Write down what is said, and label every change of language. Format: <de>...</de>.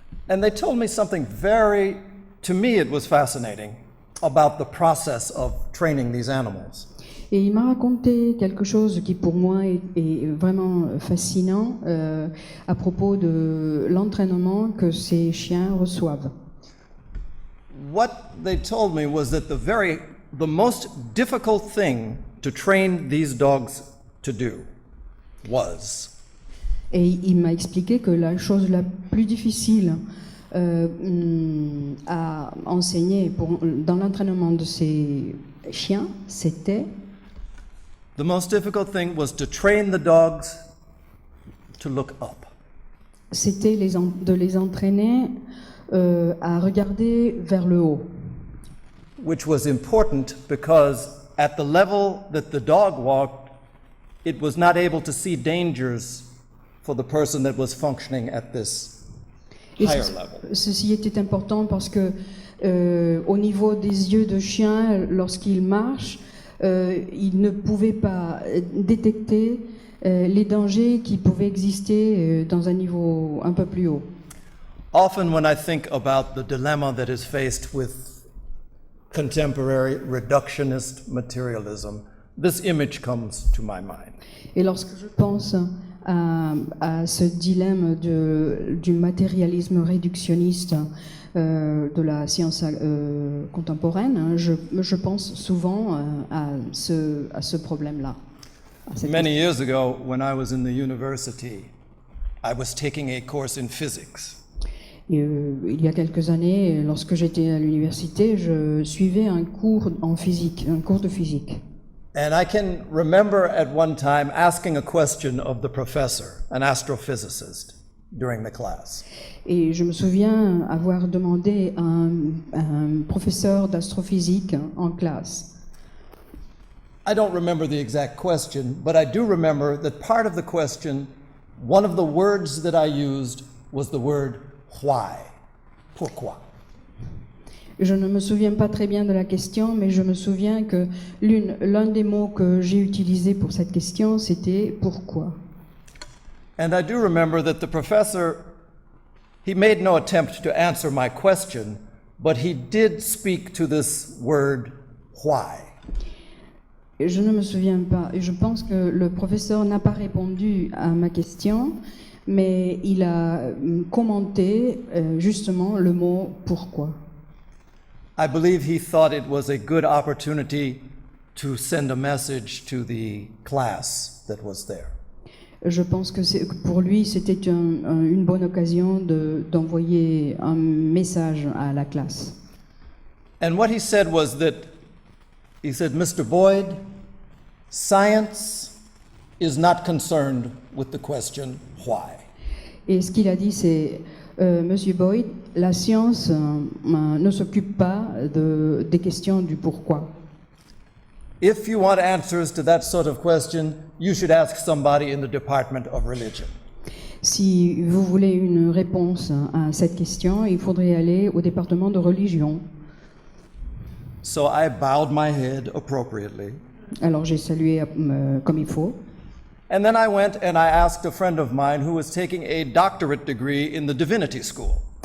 <en>And they told me something to me it was fascinating, about the process of training these animals.</en> <fr>Et il m'a raconté quelque chose qui pour moi est vraiment fascinant à propos de l'entraînement que ces chiens reçoivent.</fr> <en>What they told me was that the most difficult thing to train these dogs to do was.</en> <fr>Et il m'a expliqué que la chose la plus difficile à enseigner dans l'entraînement de ces chiens, c'était</fr> <en>The most difficult thing was to train the dogs to look up.</en> <fr>C'était de les entraîner à regarder vers le haut.</fr> <en>Which was important because at the level that the dog walked, it was not able to see dangers for the person that was functioning at this higher level.</en> <fr>Ceci était important parce que au niveau des yeux de chien, lorsqu'il marche, il ne pouvait pas détecter les dangers qui pouvaient exister dans un niveau un peu plus haut.</fr> <en>Often when I think about the dilemma that is faced with contemporary reductionist materialism, this image comes to my mind.</en> <fr>Et lorsque je pense à ce dilemme du matérialisme réductionniste de la science contemporaine, je pense souvent à ce problème-là.</fr> <en>Many years ago, when I was in the university, I was taking a course in physics.</en> <fr>Et, il y a quelques années, lorsque j'étais à l'université, je suivais un cours en physique, un cours de physique.</fr> <en>And I can remember at one time asking a question of the professor, an astrophysicist, during the class.</en> <fr>Et je me souviens avoir demandé à un professeur d'astrophysique en classe.</fr> <en>I don't remember the exact question, but I do remember that part of the question, one of the words that I used was the word why.</en> <fr>Pourquoi? Je ne me souviens pas très bien de la question, mais je me souviens que l'un des mots que j'ai utilisé pour cette question, c'était pourquoi.</fr> <en>And I do remember that the professor, he made no attempt to answer my question, but he did speak to this word why.</en> <fr>Et je ne me souviens pas, et je pense que le professeur n'a pas répondu à ma question, mais il a commenté justement le mot pourquoi.</fr> <en>I believe he thought it was a good opportunity to send a message to the class that was there.</en> <fr>Je pense que pour lui, c'était une bonne occasion d'envoyer un message à la classe.</fr> <en>And what he said was that, he said, Mr. Boyd, science is not concerned with the question why.</en> <fr>Et ce qu'il a dit, c'est Monsieur Boyd, la science ne s'occupe pas des questions du pourquoi.</fr> <en>If you want answers to that sort of question, you should ask somebody in the Department of Religion.</en> <fr>Si vous voulez une réponse à cette question, il faudrait aller au département de religion.</fr> <en>So I bowed my head appropriately.</en> <fr>Alors j'ai salué comme il faut.</fr> <en>And then I went and I asked a friend of mine who was taking a doctorate degree in the divinity school.</en>